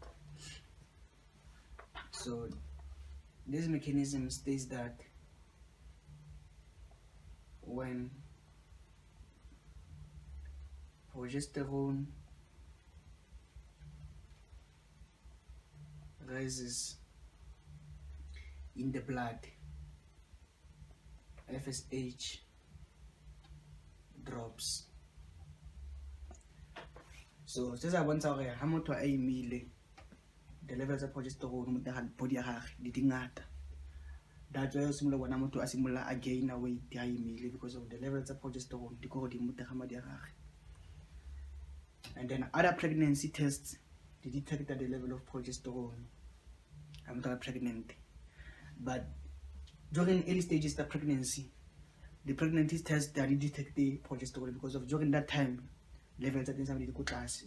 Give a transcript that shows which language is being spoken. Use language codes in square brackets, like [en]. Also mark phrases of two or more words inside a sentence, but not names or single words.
[en] So this mechanism states that when progesterone rises in the blood, FSH drops. [tn] So se sa bontsha gore ha motho a imile, [en] the levels of progesterone [tn] mo teng ga body ya gagwe di dingata. [en] That's why [tn] o simolola bona motho a simolola a [en] gain weight [tn] ha imile, [en] because of the levels of progesterone [tn] di ko godimo mo teng ga madi a gagwe. [en] And then other pregnancy tests, they detect the level of progesterone. I'm not pregnant, but during early stages of pregnancy, the pregnancy test they detect the progesterone, because of during that time levels at somebody go class.